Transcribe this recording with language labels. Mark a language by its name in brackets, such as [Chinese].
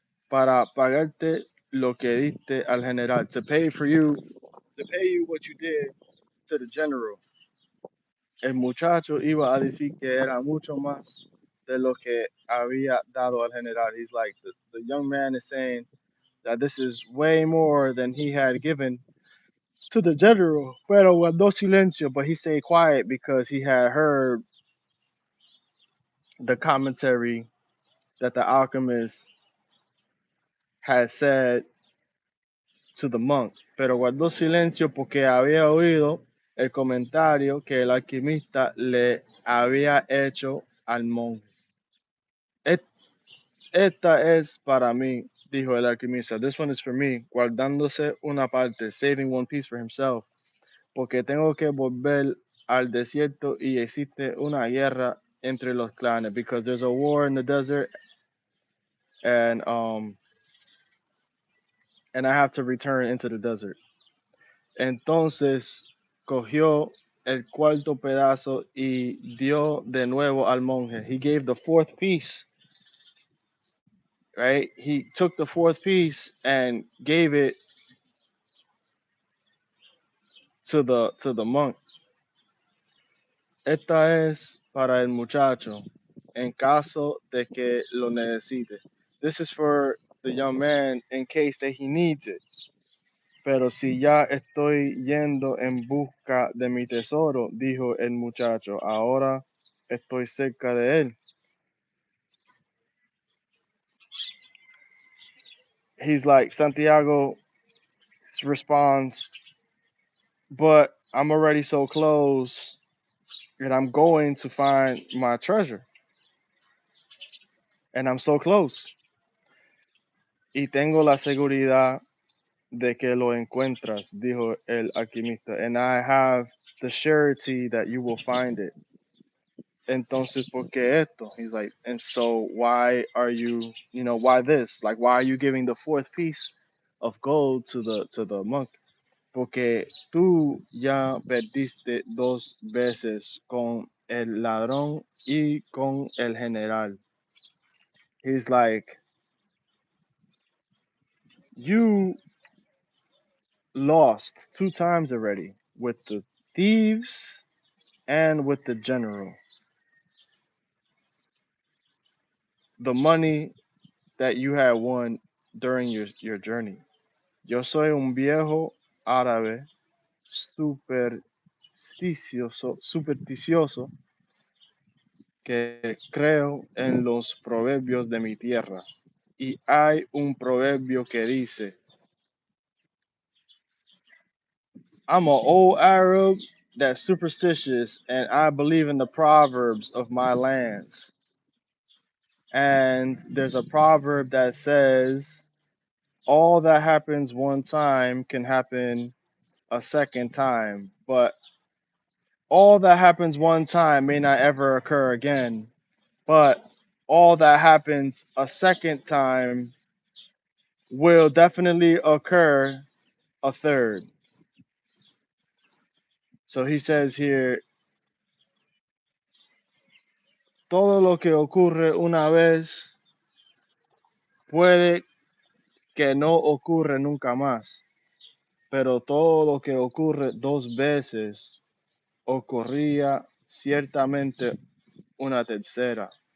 [Spanish] Para pagarte lo que diste al general. [English] To pay you what you did to the general. [Spanish] El muchacho iba a decir que era mucho más de lo que había dado al general. [English] He's like, the young man is saying that this is way more than he had given to the general. [Spanish] Pero guardó silencio, [English] but he stayed quiet because he had heard the commentary that the alchemist had said to the monk. [Spanish] Pero guardó silencio porque había oído el comentario que el alquimista le había hecho al monje. Esta es para mí, dijo el alquimista. [English] This one is for me, [Spanish] guardándose una parte, [English] saving one piece for himself, [Spanish] porque tengo que volver al desierto y existe una guerra entre los clanes, [English] because there's a war in the desert, and I have to return into the desert. [Spanish] Entonces cogió el cuarto pedazo y dio de nuevo al monje. [English] He gave the fourth piece, right? He took the fourth piece and gave it to the monk. [Spanish] Esta es para el muchacho, en caso de que lo necesite. [English] This is for the young man in case that he needs it. [Spanish] Pero si ya estoy yendo en busca de mi tesoro, dijo el muchacho, ahora estoy cerca de él. [English] He's like, Santiago responds, but I'm already so close and I'm going to find my treasure. And I'm so close. [Spanish] Y tengo la seguridad de que lo encuentras, dijo el alquimista. [English] And I have the surety that you will find it. [Spanish] Entonces, ¿por qué esto? [English] He's like, and so why are you, why this? Like, why are you giving the fourth piece of gold to the monk? [Spanish] Porque tú ya perdiste dos veces con el ladrón y con el general. [English] He's like, you lost two times already with the thieves and with the general. The money that you had won during your journey. [Spanish] Yo soy un viejo árabe supersticioso que creo en los proverbios de mi tierra. Y hay un proverbio que dice, [English] I'm an old Arab that's superstitious and I believe in the proverbs of my lands. And there's a proverb that says, all that happens one time can happen a second time, but all that happens one time may not ever occur again, but all that happens a second time will definitely occur a third. So he says here, [Spanish] todo lo que ocurre una vez puede que no ocurre nunca más, pero todo lo que ocurre dos veces ocurría ciertamente una tercera.